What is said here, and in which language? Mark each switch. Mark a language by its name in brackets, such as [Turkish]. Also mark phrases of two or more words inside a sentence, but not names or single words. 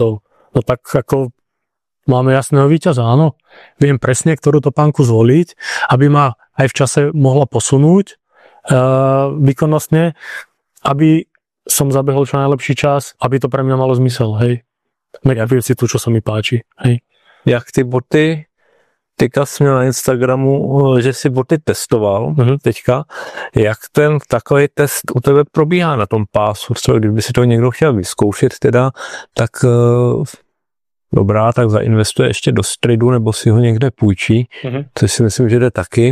[Slovak] No tak ako máme jasného víťaza, áno. Viem presne, ktorú topánku zvoliť, aby ma aj v čase mohla posunúť výkonnostne, aby som zabehol čo najlepší čas, aby to pre mňa malo zmysel, hej. Merím si tu, čo sa mi páči, hej. [Czech] Jak ty boty, teďka jsi měl na Instagramu, že si boty testoval teďka, jak ten takový test u tebe probíhá na tom pásu, třeba kdyby si to někdo chtěl vyzkoušet teda, tak dobrá, tak zainvestuje ještě do stridu, nebo si ho někde půjčí, což si myslím, že jde taky.